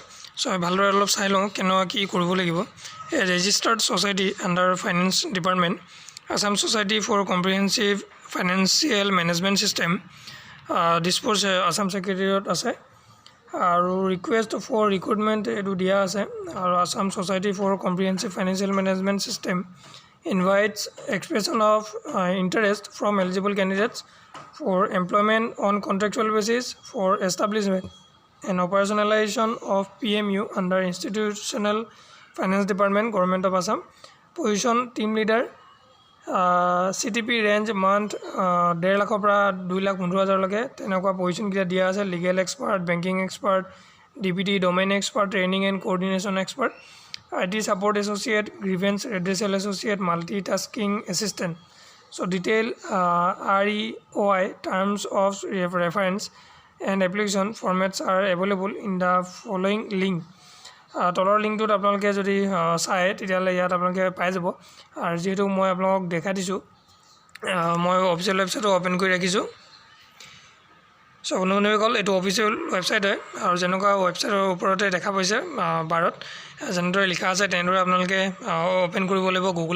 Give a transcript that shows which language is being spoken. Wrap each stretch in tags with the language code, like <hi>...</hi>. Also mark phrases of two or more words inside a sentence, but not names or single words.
<as>ভালদৰে অলপ চাই লওঁ কেনেকুৱা কি কৰিব লাগিব।</as> <en>a registered society under Finance Department, Assam Society for Comprehensive Financial Management System, Dispur Assam Secretariat আছে।</en> <as>আৰু</as> <en>request for recruitment</en> <as>এইটো দিয়া আছে।</as> <en>আৰু আছাম ছ'চাইটি ফৰ কম্প্ৰিহেনচিভ ফাইনেন্সিয়েল মেনেজমেণ্ট ছিষ্টেম invites expression of interest from eligible candidates for employment on contractual basis for establishment and operationalization of PMU under Institutional Finance Department, Government of Assam. Position team leader, CTP range month</en> <as>1.5 লাখৰ পৰা 2,15,000 লৈকে তেনেকুৱা পজিশ্যনকেইটা দিয়া আছে।</as> <en>legal expert, banking expert, DPT domain expert, training and coordination expert, IT support associate, grievance redressal associate, multitasking assistant. Detail REOI terms of reference and application formats are available in the following link.</en> <as>তলৰ লিংকটোত আপোনালোকে যদি চাই তেতিয়াহ'লে ইয়াত আপোনালোকে পাই যাব। আৰু যিহেতু মই আপোনালোকক দেখাই দিছোঁ, মই</as> <en>official websiteটো</en> <as>অ'পেন কৰি ৰাখিছোঁ। বন্ধু বান্ধৱীসকল, এইটো</as> <en>official website</en> <as>হয়। আৰু যেনেকুৱা ৱেবছাইটৰ ওপৰতে দেখা পাইছে বাৰত যেনেদৰে লিখা আছে তেনেদৰে আপোনালোকে অ'পেন কৰিব লাগিব গুগলত।</as>